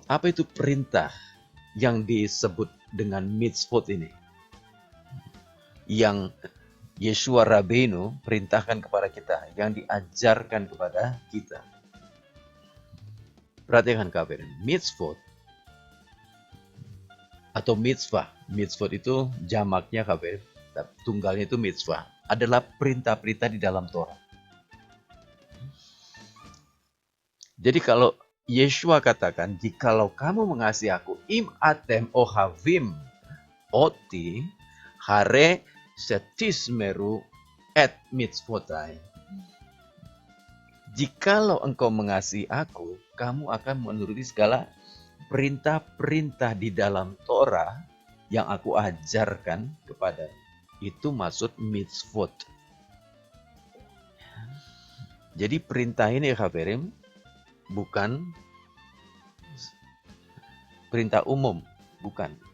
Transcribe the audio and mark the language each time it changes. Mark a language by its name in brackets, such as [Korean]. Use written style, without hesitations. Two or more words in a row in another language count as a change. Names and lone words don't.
[Indonesian] Apa itu perintah yang disebut dengan mitzvot ini? Yang Yeshua Rabbeinu perintahkan kepada kita, yang diajarkan kepada kita. Perhatikan, Haverim, mitzvot atau mitzvah. Mitzvot itu jamaknya, Haverim, tunggalnya itu mitzvah. Adalah perintah-perintah di dalam Torah. Jadi kalau Yeshua katakan, jikalau kamu mengasihi aku, [Hebrew] אם אתם אוהבים אותי, הרי שתשמרו את מצוותי. [Indonesian] Jikalau engkau mengasihi aku, kamu akan menuruti segala perintah-perintah di dalam Torah yang aku ajarkan kepadamu. Itu maksud mitzvot. Jadi perintah ini, Haverim, bukan perintah umum, bukan.